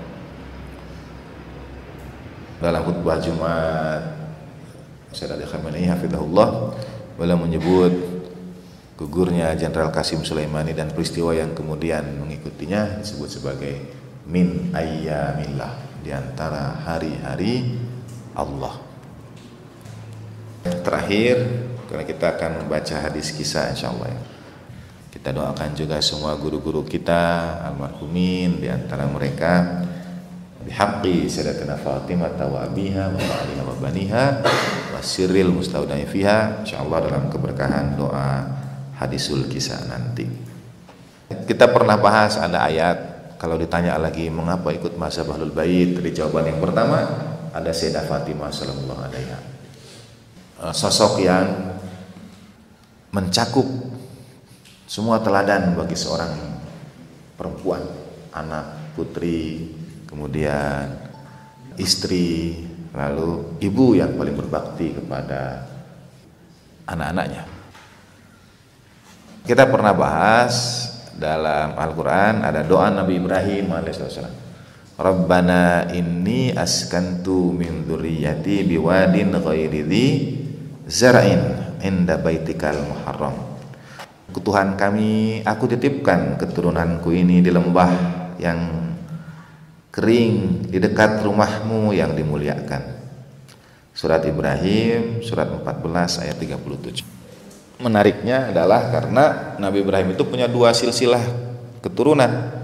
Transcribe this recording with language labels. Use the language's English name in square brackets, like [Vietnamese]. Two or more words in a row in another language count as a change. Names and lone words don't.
[Indonesian] Dalam khutbah Jumat, Sayyidina Khamenei hafizahullah beliau menyebut gugurnya Jenderal Qasim Sulaimani dan peristiwa yang kemudian mengikutinya disebut sebagai [Arabic] من أيام الله, [Indonesian] di antara hari-hari Allah. Terakhir, karena kita akan membaca hadis kisah insyaallah ya. Kita doakan juga semua guru-guru kita almarhumin, di antara mereka [Arabic] بحق سيدتنا فاطمة وأبيها وبعلها وبنيها والسر المستودع فيها, [Indonesian] insyaallah dalam keberkahan doa [Arabic] حديث الكساء [Indonesian] nanti. Kita pernah bahas ada ayat, kalau ditanya lagi mengapa ikut mazhab Ahlul Bait, dari jawaban yang pertama ada Sayyidah Fatimah [Arabic] صلى الله عليها, [Indonesian] sosok yang mencakup semua teladan bagi seorang perempuan, anak, putri, kemudian istri, lalu ibu yang paling berbakti kepada anak-anaknya. Kita pernah bahas dalam Al-Quran ada doa Nabi Ibrahim alaihissalam. [Arabic] ربنا إني أسكنت من ذريتي بواد غير ذي زرع عند بيتك المحرم. [Indonesian] Tuhan kami, aku titipkan keturunanku ini di lembah yang kering di dekat rumahmu yang dimuliakan. Surat Ibrahim surat 14 ayat 37. Menariknya adalah karena Nabi Ibrahim itu punya dua silsilah keturunan.